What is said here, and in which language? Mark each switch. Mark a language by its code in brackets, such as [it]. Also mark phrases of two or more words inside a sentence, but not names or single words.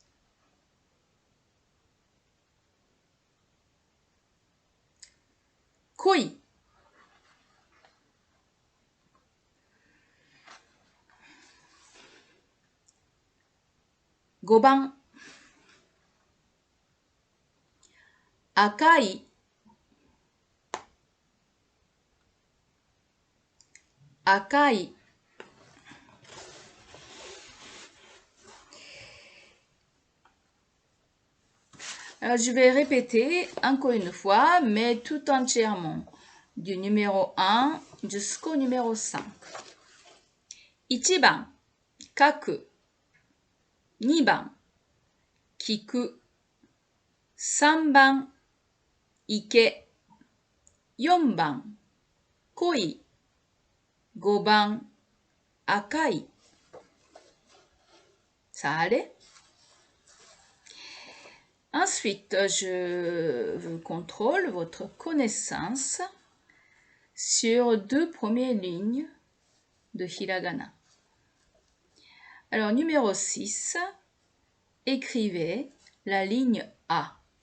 [ja] 来い。5番。赤い。 [fr] 赤い。Alors, je vais répéter encore une fois, mais tout entièrement, du numéro 1 jusqu'au numéro 5. [ja] 1 番、書く。2番、聞く。3番、行け。4番、来い。5番、赤い。 [fr] Ça allait? Ensuite, je contrôle votre connaissance sur 2 premières lignes de hiragana. Alors, numéro 6, écrivez la ligne A.